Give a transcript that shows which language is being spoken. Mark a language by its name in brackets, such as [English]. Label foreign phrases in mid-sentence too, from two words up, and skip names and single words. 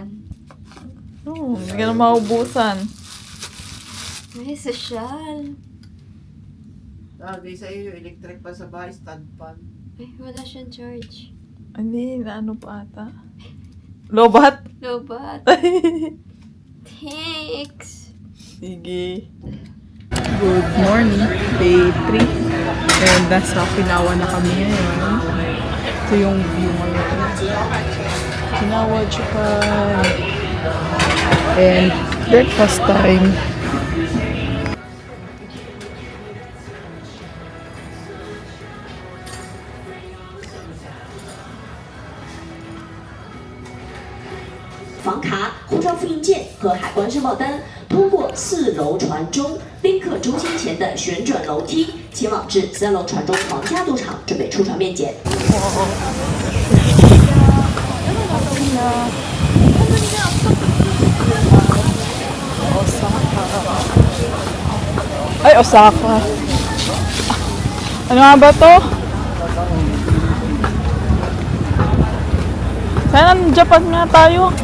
[Filipino] Hindi ka na maubusan. Ay, sosyal. Sabi sa iyo, electric pa sa bahay, stand pan. Ay, wala siyang charge. Hindi, na ano pa ata. Lobat? Lobat. Thanks. [English] Sige. Good morning, day 3. [Filipino] And nasa Okinawa na kami ngayon. Ito yung view ngayon. Okinawa, Japan. [English] And breakfast time. [Chinese] 房卡、护照复印件和海关申报单，通过4楼船中宾客中心前的旋转楼梯，前往至3楼船中皇家赌场，准备出船面检。 [Filipino] Ay, Osaka. Ano nga ba to? Sana Japan nga tayo.